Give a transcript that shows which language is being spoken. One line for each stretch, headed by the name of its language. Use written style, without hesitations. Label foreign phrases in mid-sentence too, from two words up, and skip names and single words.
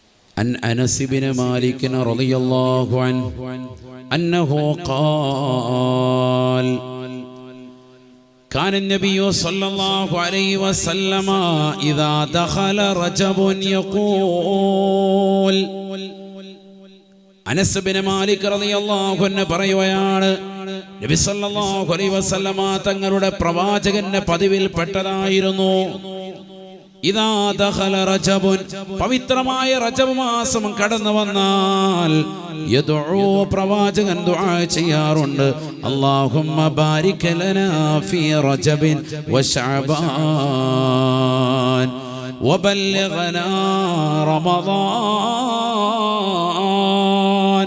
Arabic: عن أنس بن مالك رضي الله عنه أنه قال كان النبي صلى الله عليه وسلم إذا دخل رجب
Malayalam: يقول അനസ് ബിൻ മാലിക്
Arabic: رضي الله عنه
Malayalam: പറയുകയാണ്, നബി
Arabic: صلى الله عليه وسلم
Malayalam: തങ്ങളുടെ പ്രവാചകന്റെ പതിവിൽപ്പെട്ടതായിരുന്നു,
Arabic: إذا دخل رجب,
Malayalam: പവിത്രമായ റജബ് മാസം കടന്നു വന്നാൽ യദഉ, പ്രവാചകൻ ദുആ ചെയ്യാറുണ്ട്,
Arabic: اللهم بارك لنا في رجب وشعبان وبلغنا رمضان.